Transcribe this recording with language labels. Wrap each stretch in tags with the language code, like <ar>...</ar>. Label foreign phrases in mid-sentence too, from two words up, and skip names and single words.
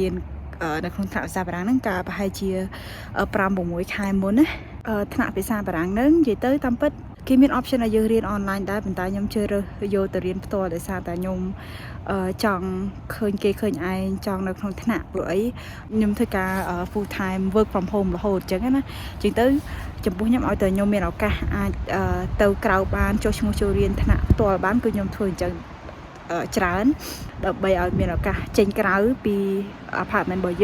<km>ននៅក្នុងថ្នាក់ភាសាបារាំងហ្នឹងកាលប្រហែលជា 5-6 ខែមុនណាថ្នាក់ភាសាបារាំងហ្នឹងនិយាយទៅតាមពិតគេមាន option ឲ្យយើងរៀន online ដែរប៉ុន្តែខ្ញុំជ្រើសរើសយកទៅរៀនផ្ទាល់ដោយសារតែខ្ញុំច ង់ឃើញគេឃើញឯងចង់នៅក្នុងថ្នាក់ព្រោះអីខ្ញុំធ្វើការ</km> <en>full time work from home</en> <km>រហូតអញ្ចឹងណាអញ្ចឹងទៅចំពោះខ្ញុំឲ្យតែខ្ញុំមានឱកាសអាច ទៅក្រៅបានចុះឈ្មោះចូលរៀនថ្នាក់ផ្ទាល់បានគឺខ្ញុំធ្វើអញ្ចឹងច្រើនដើម្បីឲ្យមានឱកាសចេញក្រៅពី apartment របស់</km>